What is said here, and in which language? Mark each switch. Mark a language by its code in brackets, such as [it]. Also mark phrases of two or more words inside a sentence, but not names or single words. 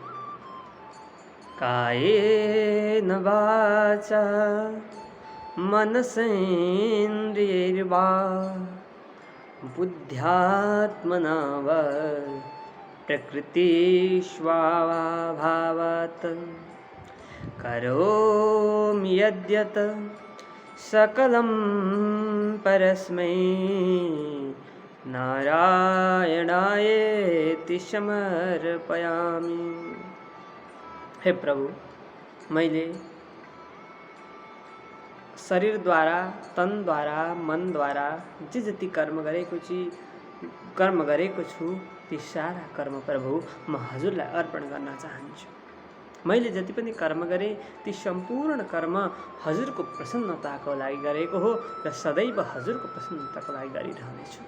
[sa] कायेन वाचा मनसेन्द्रियैर्वा बुद्ध्यात्मना वा प्रकृतिस्वभावात् करोमि यद्यत् सकलं परस्मै नारायणायेति समर्पयामि। [ne] हे प्रभु, मैले शरीरद्वारा, तनद्वारा, मनद्वारा जे जति कर्म गरेको छु ती सारा कर्म प्रभु म हजुरलाई अर्पण गर्न चाहन्छु। मैले जति पनि कर्म गरेँ ती सम्पूर्ण कर्म हजुरको प्रसन्नताको लागि गरेको हो र सदैव हजुरको प्रसन्नताको लागि गरिरहनेछु।